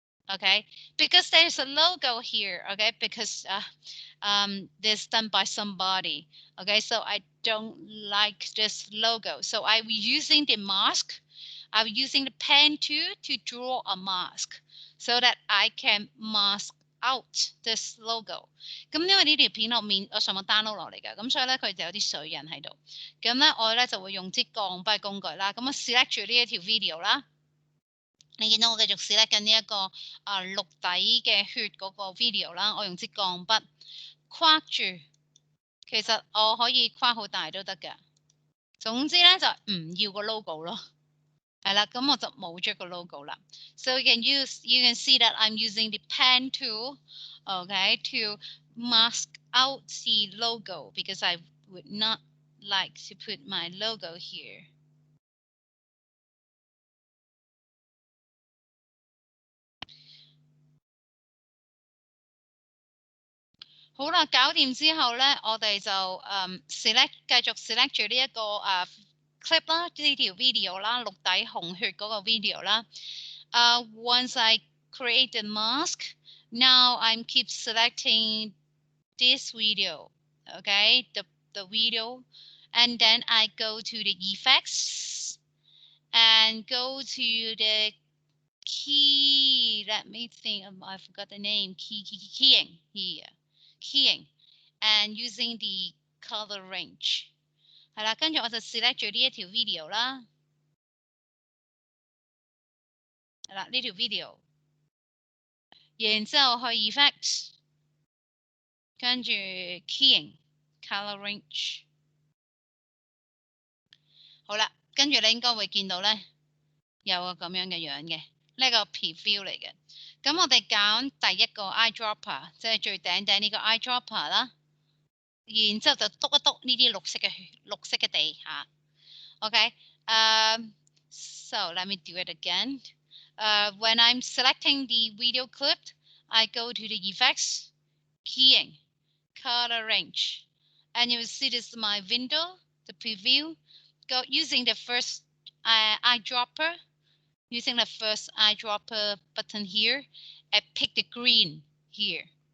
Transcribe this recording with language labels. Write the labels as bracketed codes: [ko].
[en] Okay, because there's a logo here. Okay, because this done by somebody. Okay, so I don't like this logo, so I was using the mask. I'm using the pen tool to draw a mask so that I can mask out this logo. [yue] 咁因為呢條片我上網 download 落嚟嘅，咁所以咧佢就有啲水印喺度。咁咧我咧就會用支鋼筆工具啦，咁我 select 住呢一條 video 啦。你見到我繼續 select 緊呢一個綠底嘅血嗰個 video 啦，我用支鋼筆框住。其實我可以框好大都得嘅。總之咧就唔要個 logo 咯。係啦，咁我就冇咗個 logo 啦。 [en] So you can see that I'm using the pen tool, okay, to mask out the logo because I would not like to put my logo here. [yue] 好啦，搞掂之後咧，我哋就select 繼續 select 住呢一個clip 啦，呢條 video 啦，綠底紅血嗰個 video 啦。 [en] Once I create the mask, now I'm keep selecting this video, okay, the video, and then I go to the effects and go to the key. Let me think. I forgot the name. Keying here. Keying and using the color range [yue] 係啦，跟住我就 select 住呢一條 video 啦，係啦呢條 video，然之後去 effects，跟住 keying color range，好啦，跟住你應該會見到咧有個咁樣嘅樣嘅，呢個 preview 嚟嘅。咁我哋揀第一個 eyedropper， 即係最頂頂呢個 eyedropper 啦。然之後就篤一篤呢啲綠色嘅地下。 [en] Okay, so let me do it again. When I'm selecting the video clip, I go to the effects, keying, color range, and you will see this is my window, the preview. Go using the first eyedropper, using the first eyedropper button here, I pick the green here.